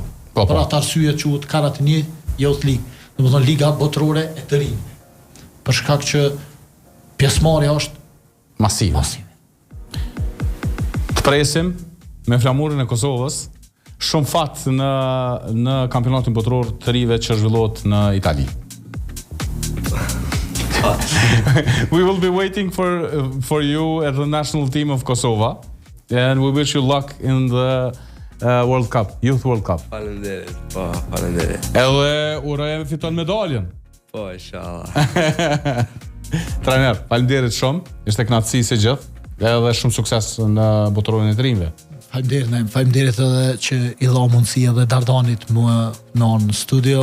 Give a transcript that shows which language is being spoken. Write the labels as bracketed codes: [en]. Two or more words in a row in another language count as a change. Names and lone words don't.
[sq] Për atë arsye quhet Karate Youth League, domethënë liga botërore e të rinj. Për shkak që pjesëmarrja është masive. Të presim me flamurin e Kosovës shumë fat në kampionatin botror të rive që zhvillohet në Itali. [en] We will be waiting for you at the national team of Kosovo. And we wish you luck in the World Cup, Youth World Cup. [sq] Faleminderit, po, faleminderit. Edhe urojmë fiton medaljen. Po, inshallah. Trajner, faleminderit shumë. Ishte kënaqësi se gjithë. Edhe shumë sukses në botrorin e trinjve. Faleminderit edhe që i dha mundësi edhe Dardanit mua në studio.